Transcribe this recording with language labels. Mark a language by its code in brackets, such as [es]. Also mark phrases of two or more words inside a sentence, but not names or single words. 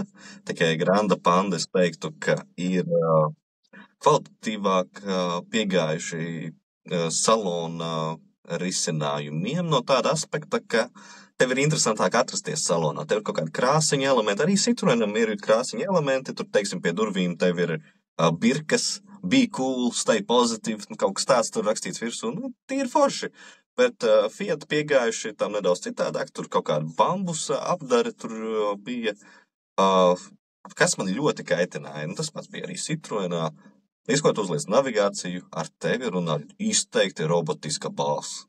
[lv] Tikai Grande Panda es teiktu, ka ir kvalitatīvāk piegājuši salona risinājumiem no tāda aspekta, ka tev ir interesantāk atrasties salonā. Tev ir kaut kādi krāsiņa elementi, arī Citroenam ir krāsiņa elementi, tur, teiksim, pie durvīm tev ir birkas, [en] be cool, stay positive, [lv] kaut kas tāds tur rakstīts virsū, tīri forši. Bet Fiat piegājuši tam nedaudz citādāk, tur kaut kāda bambusa apdare tur bija, kas man ļoti kaitināja. Tas pats bija arī Citroenā. Izkot uzliec navigāciju, ar tevi runā izteikti robotiska balss.